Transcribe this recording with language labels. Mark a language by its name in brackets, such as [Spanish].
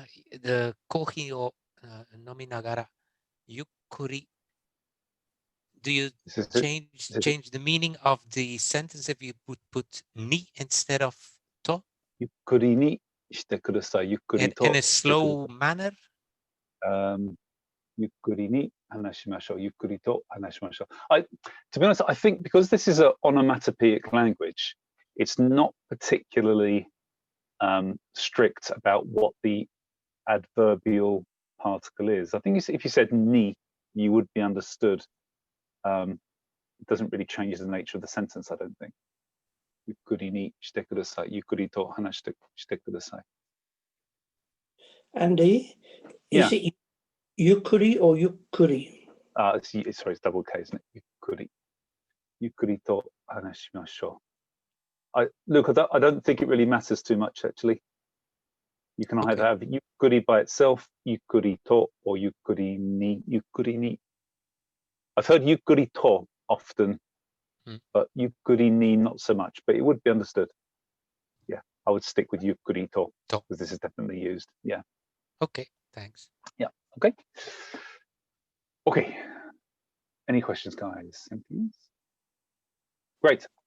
[English] The [Japanese] コーヒーを飲みながらゆっくり [English] Do you change the meaning of the sentence if you would put ni instead of to? [Japanese] ゆっくりにしてください。ゆっくりと。 [English] In a slow manner? [Japanese] ゆっくりに話しましょう。ゆっくりと話しましょう。 [English] To be honest, I think because this is an onomatopoeic language, it's not particularly strict about what the adverbial particle is. I think if you said ni, you would be understood. It doesn't really change the nature of the sentence, I don't think. [Japanese] ゆっくりにしてください。ゆっくりと話してください。 [English] Andy, is it yukuri or yukuri? Sorry, it's double K, isn't it? [Japanese] ゆっくり。ゆっくりと話しましょう。 [English] Look, I don't think it really matters too much, actually. You can either have ゆっくり by itself, ゆっくりと, or ゆっくりに, ゆっくりに. I've heard ゆっくりと often, but ゆっくりに not so much, but it would be understood. Yeah, I would stick with ゆっくりと, because this is definitely used. Yeah. Okay, thanks. Yeah, okay. Okay. Any questions, guys? Anything else? Great.